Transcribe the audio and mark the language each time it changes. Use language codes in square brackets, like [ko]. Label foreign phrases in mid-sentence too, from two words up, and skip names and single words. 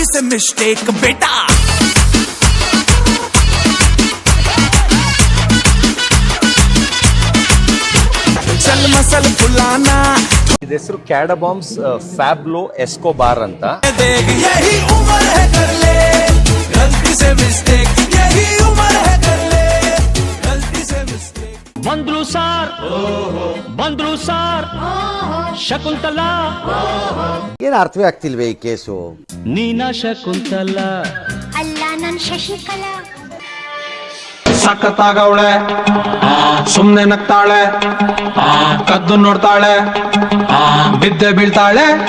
[hi] मिस्टेक बेटा चल मसल फुलाना [kn] ಇದ ಹೆಸರು ಕ್ಯಾಡಬಾಮ್ಸ್ ಫ್ಯಾಬ್ಲೋ ಎಸ್ಕೋಬಾರ್ ಅಂತ. [hi] देख यही उम्र है कर ले गलती से मिस्टेक यही उम्र है कर ले गलती से मिस्टेक [kn] ಬಂದ್ರು ಸಾರ್ ಶಕುಂತಲಾ ಏನ್ ಅರ್ಥವೇ ಆಗ್ತಿಲ್ವೇ ಈ ಕೇಸು? ನೀನಾ ಶಕುಂತಲಾ ಅಲ್ಲ ನನ್ ಶಶಿಕಲಾ. ಸಖತ್ತಾಗವಳೆ, ಸುಮ್ನೆ ನಗ್ತಾಳೆ, ಕದ್ದು ನೋಡ್ತಾಳೆ, ಬಿದ್ದೆ ಬೀಳ್ತಾಳೆ.